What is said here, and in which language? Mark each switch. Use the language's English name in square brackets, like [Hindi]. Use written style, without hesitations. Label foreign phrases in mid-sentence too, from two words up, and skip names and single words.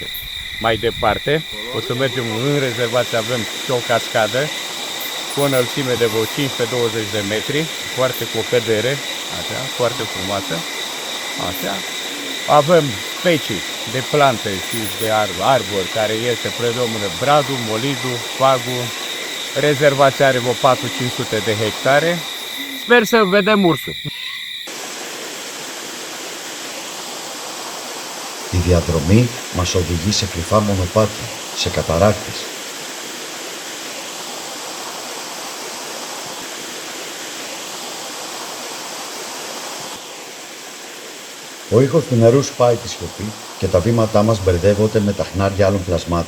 [Romanian] Mai departe, o să mergem în rezervație, avem și o cascadă cu o înălțime de vreo 15-20 de metri, foarte cu o cădere, așa, foarte frumoasă. Așa. Avem specii de plante și de arbori care este predomină bradul, molidul, fagul. Rezervația are vreo 400-500 de hectare. Sper să vedem ursul. [Greek] Η διαδρομή μας οδηγεί σε κρυφά μονοπάτια, σε καταράκτες. Ο ήχος του νερού σπάει τη σιωπή και τα βήματά μας μπερδεύονται με τα χνάρια άλλων πλασμάτων.